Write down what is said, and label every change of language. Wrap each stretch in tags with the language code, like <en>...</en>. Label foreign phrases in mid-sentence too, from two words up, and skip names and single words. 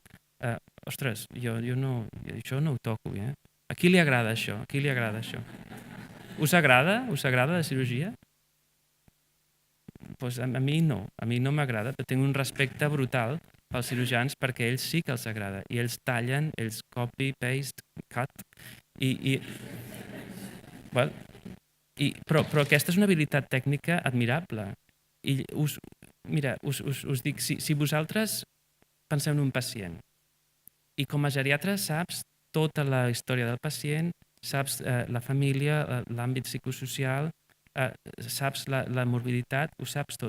<ca>Ostres, jo no, això no ho toco, eh? A qui li agrada això? A qui li agrada això? Us agrada? Us agrada la cirurgia? Pues a mi no m'agrada, però tinc un respecte brutal pels cirurgians perquè a ells sí que els agrada i ells tallen, ells</ca> <en>copy, paste, cut</en> <ca>però aquesta és una habilitat tècnica admirable i us dic, si vosaltres penseu en un pacient i com a geriatre saps tota la història del pacient, saps la família, l'àmbit psicosocial, saps la morbiditat, ho saps tot.</ca>